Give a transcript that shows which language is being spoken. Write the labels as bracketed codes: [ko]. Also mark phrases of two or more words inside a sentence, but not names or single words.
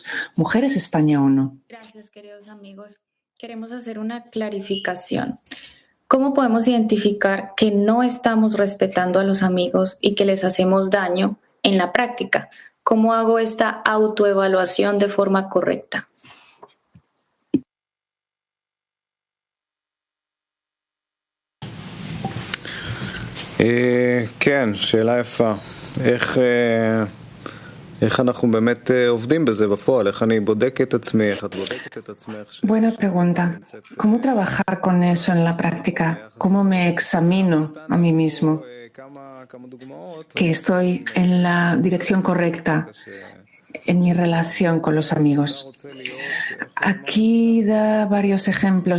[es] Mujeres España 1. Gracias, queridos amigos. Queremos hacer una clarificación. ¿Cómo podemos identificar que no estamos respetando a los amigos y que les hacemos daño en la práctica? ¿Cómo hago esta autoevaluación de forma correcta? [he] כן, שאלה יפה. איך אנחנו באמת עובדים בזה בפועל? איך אני בודק את עצמי? איך את בודקת את עצמך? [es] Buena pregunta. ¿Cómo trabajar con eso en la práctica? ¿Cómo me examino a mí mismo? Que estoy en la dirección correcta en mi relación con los amigos. Aquí da varios ejemplos.